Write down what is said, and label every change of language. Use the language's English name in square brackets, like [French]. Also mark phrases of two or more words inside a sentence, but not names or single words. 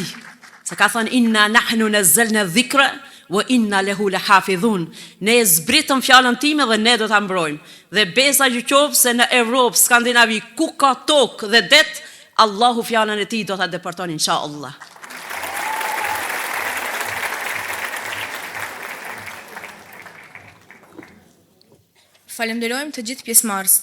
[Albanian] Se ka thënë [Arabic] إنا نحن نزلنا الذكر وإنا له لحافظون. [Albanian] Ne zbritëm fjalën time dhe ne do ta mbrojmë. Dhe besa ju qoftë se në Evropë, Skandinavi, ku ka tokë dhe det, Allahu fjalën e tij do ta deporton inshallah. Falenderojmë të gjithë pjesëmarrësit.